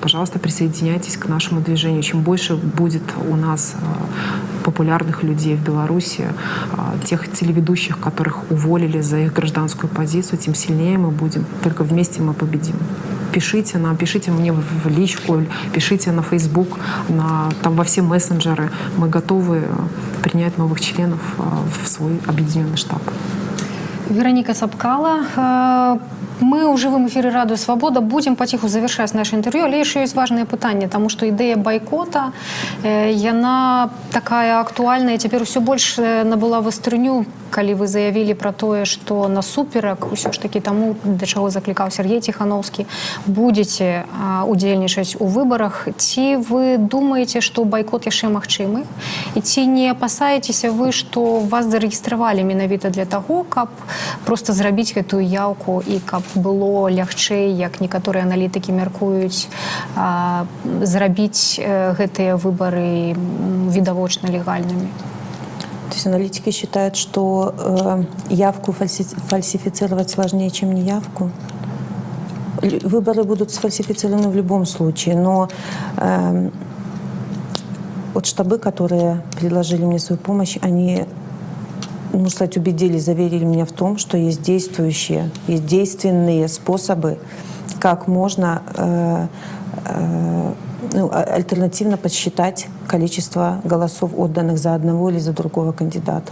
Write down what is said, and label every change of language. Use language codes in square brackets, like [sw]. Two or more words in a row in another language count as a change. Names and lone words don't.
[ru] Пожалуйста, присоединяйтесь к нашему движению. Чем больше будет у нас популярных людей в Беларуси, тех телеведущих, которых уволили за их гражданскую позицию, тем сильнее мы будем. Только вместе мы победим. Пишите мне в личку, пишите на Facebook, там во все мессенджеры. Мы готовы принять новых членов в свой объединенный штаб. [be] Вероника Цапкала, Мы ў жывым эфіры радыё «Свабода» будзем паціху завяршаць наше інтэрв'ю, але яшчэ ёсць важнае пытанне, таму што ідэя байкота, яна такая актуальная, цяпер усё больш набыла вастрыню, калі вы заявілі пра тое, што насуперак усё ж такі таму, да чаго заклікаў Сергей Ціхановскі, будзеце удзельнічаць у выбарах. Ці вы думаеце, што байкот яшчэ магчымы? І ці не апасаецеся вы, што вас зарэгістравалі менавіта для таго, каб проста зрабіць гэтую яўку і каб было лягчэй, як некаторыя аналітыкі мяркуюць, зрабіць гэтыя выбары відавочна легальнымі? [ru] То есть аналитики считают, что явку фальсифицировать сложнее, чем неявку. Выборы будут сфальсифицированы в любом случае, но вот штабы, которые предложили мне свою помощь, они, можно сказать, убедили, заверили меня в том, что есть действующие, есть действенные способы, как можно альтернативно подсчитать количество голосов, отданных за одного или за другого кандидата.